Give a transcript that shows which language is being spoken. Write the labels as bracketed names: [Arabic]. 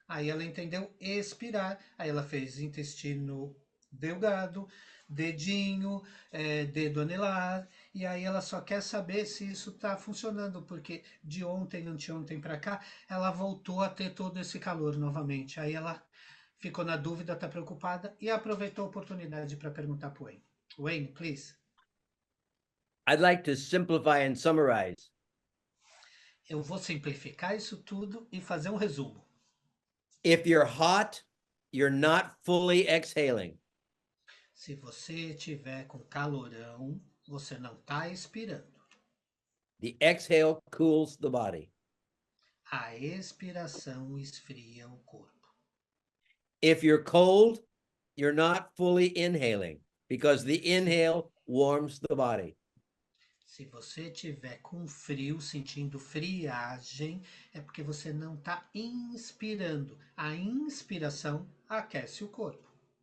[Portuguese] Aí ela entendeu expirar, aí ela fez intestino delgado, dedinho, dedo anelar, e aí ela só quer saber se isso está funcionando, porque de ontem, anteontem para cá, ela voltou a ter todo esse calor novamente. Aí ela ficou na dúvida, está preocupada e aproveitou a oportunidade para perguntar para o Wayne. [English] Wayne, please. I'd like to simplify and summarize. [Portuguese] Eu vou simplificar isso tudo e fazer um resumo. [English] If you're hot, you're not fully exhaling. [Portuguese] Se você tiver com calorão, você não está expirando. [English] The exhale cools the body. [Portuguese] A expiração esfria o corpo. [English] If you're cold, you're not fully inhaling because the inhale warms the body. [Portuguese] Se você tiver com frio, sentindo friagem, é porque você não está inspirando. A inspiração aquece o corpo.